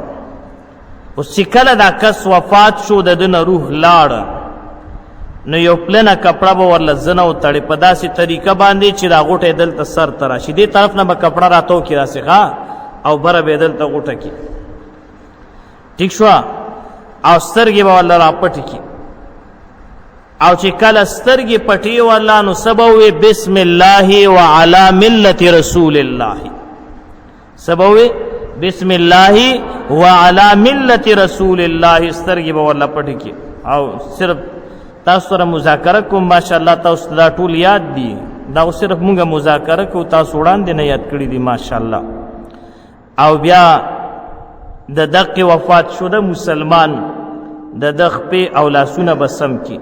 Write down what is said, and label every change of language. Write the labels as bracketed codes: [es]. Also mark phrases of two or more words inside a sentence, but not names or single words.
[ps] اوس چې کله دا کس وفات شو د ده نه روح لاړه، نو یو پلنه کپړه به ورله زنه وتړې په داسې طریقه باندې چې دا غوټه یې دلته سر ته راشي. دې طرف نه به کپړه راتو کړي داسې ښه، او بره به یې دلته غوټه کړي. ټیک شوه؟ او سترګې به ورله راپټې کړي. او چې کله سترګې پټې ورله نو څه به ووایي؟ [ar] بسم الله وعلى ملت رسول الله. [ps] څه به ووایي؟ [ar] بسم الله وعلى ملت رسول الله. [ps] سترګې به ورله پټې کړي او صرف تاسو سره مذاکره کوم. ماشاءالله تاسو دا ټول یاد دي. دا صرف مونږه مذاکره کوو، تاسو وړاندې نه یاد کړي دي ماشاءالله. او بیا د دقې وفات شده مسلمان د د خپې او لاسونه به سم کړي.